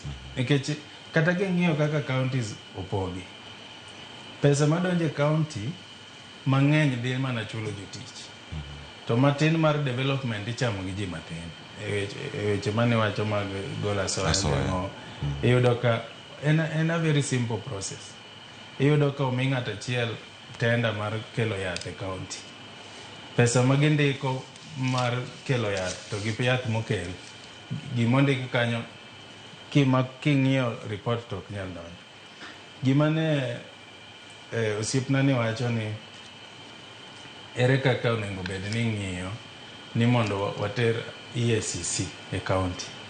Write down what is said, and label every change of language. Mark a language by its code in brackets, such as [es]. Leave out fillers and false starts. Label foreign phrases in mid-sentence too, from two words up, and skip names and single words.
[luo] Nikech kata king'iyo kaka counties opogi, pesa madonje county mang'eny dhi mana chulo jotich. To matin mar development ichamo gi ji matin. E weche mane wacho mag gola soya. Iyudo ka en [en] a very simple process. [luo] Iyudo ka omi ng'ato achiel tenda mar kelo yath e county. Pesa magindiko mar kelo yath to gi yath mokel, gimondik kanyo king'iyo report to ok nyal donjo. Gima ne osiepna ni wacho ni ere kaka onengo bed ni ng'iyo ni mondo water EACC e county.